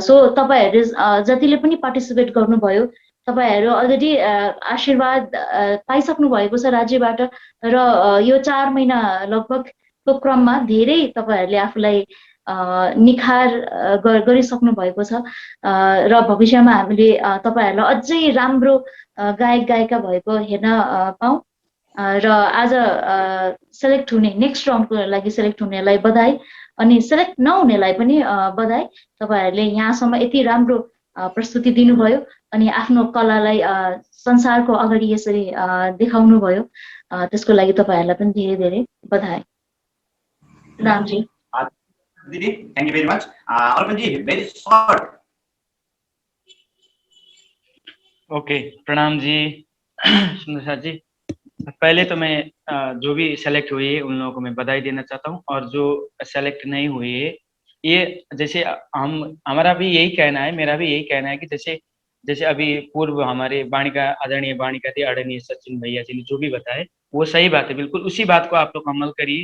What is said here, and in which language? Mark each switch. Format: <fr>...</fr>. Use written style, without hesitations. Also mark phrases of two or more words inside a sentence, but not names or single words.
<ne>सो तपाईँहरूले जतिले पनि पार्टिसिपेट गर्नुभयो, तपाईँहरू अलरेडी आशीर्वाद पाइसक्नु भएको छ राज्यबाट र यो 4 महिना लगभगको क्रममा धेरै तपाईँहरूले आफूलाई निखार गरिसक्नु भएको छ र भविष्यमा हामीले तपाईँहरूलाई अझै राम्रो गायक गायिका भएको हेर्न पाऊँ र आज सेलेक्ट हुने</ne> <en>next roundको</en> <ne>लागि सेलेक्ट हुनेलाई बधाई, अनि सेलेक्ट नहुनेलाई पनि बधाई। तपाईँहरूले यहाँसम्म यति राम्रो प्रस्तुति दिनुभयो अनि आफ्नो कलालाई संसारको अगाडि यसरी देखाउनु भयो, त्यसको लागि तपाईँहरूलाई पनि धेरै धेरै बधाई। रामजी</ne> <en>दीदी, thank you very much. अर्पण जी, very short.</en> <hi>ओके, प्रणाम जी सुंदर साथ जी। पहले तो मैं जो भी सेलेक्ट हुई है उन लोगों को मैं बधाई देना चाहता हूँ, और जो सेलेक्ट नहीं हुई है ये जैसे हमारा भी यही कहना है, मेरा भी यही कहना है कि जैसे अभी पूर्व हमारे आदरणीय वाणिका थी, आदरणीय सचिन भैया जी ने जो भी बताए वो सही बात है, बिल्कुल उसी बात को आप लोग अमल करिए।</hi>